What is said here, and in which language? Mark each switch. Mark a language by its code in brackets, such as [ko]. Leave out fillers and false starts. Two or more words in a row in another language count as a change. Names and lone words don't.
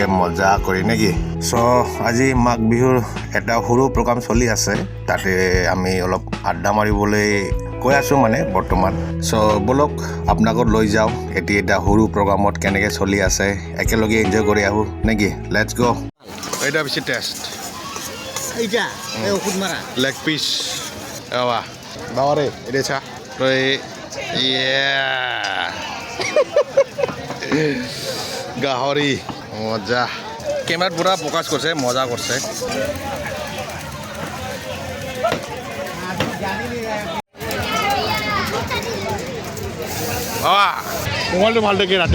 [as] মজা কৰি নেকি চ' আজি মাঘ বিহুৰ এটা সৰু প্ৰগ্ৰাম চলি আছে তাতে আমি অলপ আড্ডা মাৰিবলৈ কৈ আছোঁ মানে বৰ্তমান চ' বলক আপোনালোকক লৈ যাওঁ এটা সৰু প্ৰগ্ৰামত কেনেকৈ চলি আছে একেলগে এনজয় কৰি আহোঁ নেকি [en] let's go' [as] এটা বেছি টেষ্ট এইটা এই ওষুধ মারা লেগ পিস এৱা বাবাৰে এটা চা তই গাহৰি মজা কেমেৰাত পুৰা ফ'কাছ কৰিছে মজা কৰিছে মোবাইলটো ভাল দেখি ৰাতি